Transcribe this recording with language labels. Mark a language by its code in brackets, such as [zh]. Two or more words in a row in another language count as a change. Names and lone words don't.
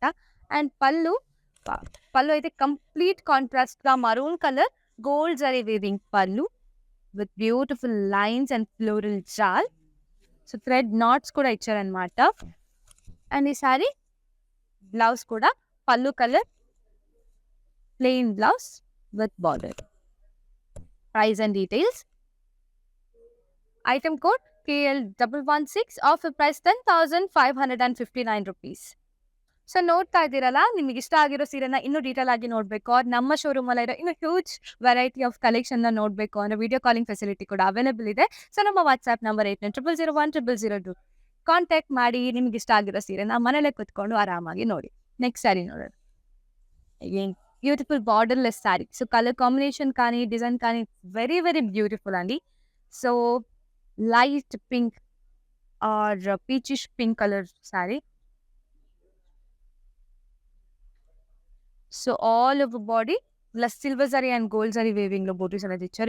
[en] అండ్ [te] పళ్ళు అయితే [en] complete contrast గా maroon colour gold zari weaving pallu with beautiful lines and floral jaal. So thread knots [te] కూడా ఇచ్చారనమాట. [en] అండ్ ఈ saree blouse కూడా పళ్ళు colour plain blouse with border. Price and details. Item code KL116, offer price 10,559 rupees. [kn] ಸೊ ನೋಡ್ತಾ ಇದ್ದೀರಲ್ಲ, ನಿಮಗೆ ಇಷ್ಟ ಆಗಿರೋ ಸೀರೆನ ಇನ್ನೂ ಡೀಟೇಲ್ ಆಗಿ ನೋಡಬೇಕು, ನಮ್ಮ ಶೋರೂಮ್ ಅಲ್ಲಿರೋ ಇನ್ನು [en] huge variety of collection [kn] ನ ನೋಡಬೇಕು ಅಂದ್ರೆ [en] video calling facility [kn] ಕೂಡ ಅವೈಲೇಬಲ್ ಇದೆ. ಸೊ ನಮ್ಮ [en] WhatsApp number [kn] 8900010002 ಕಾಂಟ್ಯಾಕ್ಟ್ ಮಾಡಿ ನಿಮ್ಗೆ ಇಷ್ಟ ಆಗಿರೋ ಸೀರೆನ ಮನೇಲೆ ಕುತ್ಕೊಂಡು ಆರಾಮಾಗಿ ನೋಡಿ. [en] Next saree ನೋಡೋಣ. Again beautiful borderless saree. So colour combination కానీ డిజైన్ కానీ very very beautiful అండి. So light pink or peachish pink colour saree. So all over body plus silver zari and gold zari weaving లో బూటీస్ [te] అనేది ఇచ్చారు.